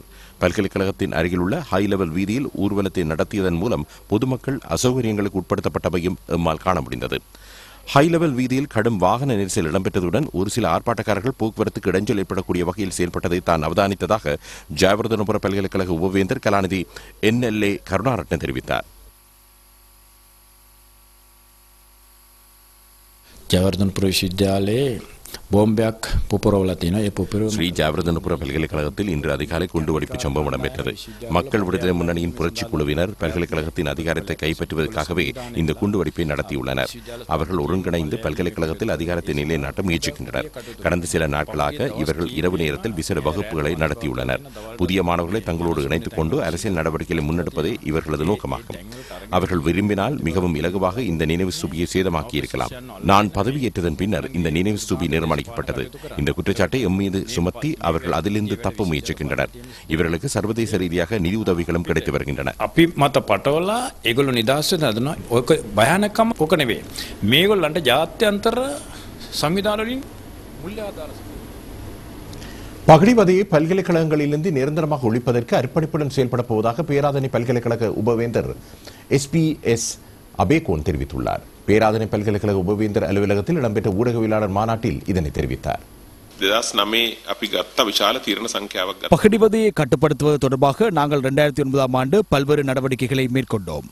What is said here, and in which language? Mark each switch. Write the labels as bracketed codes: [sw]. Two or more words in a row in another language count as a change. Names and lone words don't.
[ta] பல்கலைக்கழகத்தின் அருகில் உள்ள ஹை லெவல் வீதியில் ஊர்வலத்தை நடத்தியதன் மூலம் பொதுமக்கள் அசௌகரியங்களுக்கு உட்படுத்தப்பட்டவையும் எம்மால் காண முடிந்தது. ஹை லெவல் வீதியில் கடும் வாகன நெரிசல் இடம்பெற்றதுடன் ஒரு சில ஆர்ப்பாட்டக்காரர்கள் போக்குவரத்துக்கு இடைஞ்சல் ஏற்படக்கூடிய வகையில் செயல்பட்டதை தான் அவதானித்ததாக ஜெயவர்தனபுர பல்கலைக்கழக உபவேந்தர் கலாநிதி NLA கருணாரட்ன தெரிவித்தார். [si] ජයවර්ධනපුර විශ්වවිද්‍යාලයේ බෝම්බයක් පුපුරවලා තියෙනවා. ඒ පුපුරවීම [ta] ஸ்ரீ ஜாவர்தனபுர பல்கலைக்கழகத்தில் இன்று அதிகாலை குண்டுவெடிப்பு சம்பவம் இடம்பெற்றது. மக்கள் விடுதலை முன்னணியின் புரட்சி குழுவினர் பல்கலைக்கழகத்தின் அதிகாரத்தை கைப்பற்றுவதற்காகவே இந்த குண்டுவெடிப்பை நடத்தியுள்ளனர். அவர்கள் ஒருங்கிணைந்து பல்கலைக்கழகத்தில் அதிகாரத்தை நிலைநாட்ட முயற்சிக்கின்றனர். கடந்த சில நாட்களாக இவர்கள் இரவு நேரத்தில் விசேட வகுப்புகளை நடத்தியுள்ளனர். புதிய மாணவர்களை தங்களோடு இணைத்துக் கொண்டு அரசியல் நடவடிக்கைகளை முன்னெடுப்பதே இவர்களது நோக்கமாகும். அவர்கள் விரும்பினால் மிகவும் இலகுவாக இந்த நினைவு ஸ்தூபியை சேதமாக்கியிருக்கலாம். நான் பதவியேற்றதன் பின்னர் இந்த நினைவு ஸ்தூபி நிர்மாணிக்கப்பட்டது. இந்த குற்றச்சாட்டை எம் மீது சுமத்தி அவர்கள் அதிலிருந்து தப்ப முயற்சிக்கின்றனர். இவர்களுக்கு சர்வதேச ரீதியாக நிதி உதவிகளும் கிடைத்து வருகின்றன. [si] අපි මත පටවලා ඒගොල්ලෝ නිදහස් වෙන හදනවා. ඔක භයානකම ඔක නෙවෙයි. මේගොල්ලන්ට ජාත්‍යන්තර සංවිධාන වලින් මුල්‍ය ආධාර [ta] பகடிவதையை பல்கலைக்கழகங்களிலிருந்து நிரந்தரமாக ஒழிப்பதற்கு அர்ப்பணிப்புடன் செயல்பட போவதாக பேராதனை பல்கலைக்கழக உபவேந்தர் SBS அபேகோன் தெரிவித்துள்ளார். பேராதனை பல்கலைக்கழக உபவேந்தர் அலுவலகத்தில் இடம்பெற்ற ஊடகவியலாளர் மாநாட்டில் இதனை தெரிவித்தார். பகடிவதையை கட்டுப்படுத்துவது தொடர்பாக நாங்கள் 2009 ஆண்டு பல்வேறு நடவடிக்கைகளை மேற்கொண்டோம்.